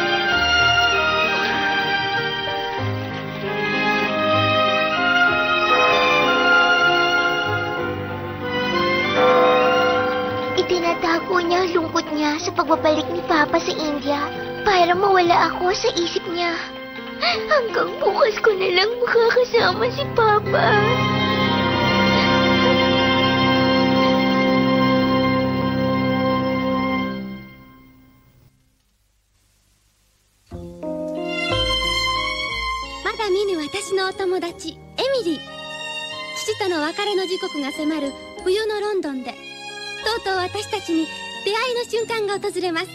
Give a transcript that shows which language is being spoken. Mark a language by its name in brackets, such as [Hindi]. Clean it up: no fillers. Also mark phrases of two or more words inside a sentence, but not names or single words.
[Filipino] Itinatago niya ang lungkot niya sa pagbabalik ni Papa sa India para mawala ako sa isip niya. Hanggang bukas ko na lang makakasama si Papa. [Japanese] Mada見ぬ私のお友達エミリー。父との別れの時刻が迫る冬のロンドンで、とうとう私たちに出会いの瞬間が訪れます。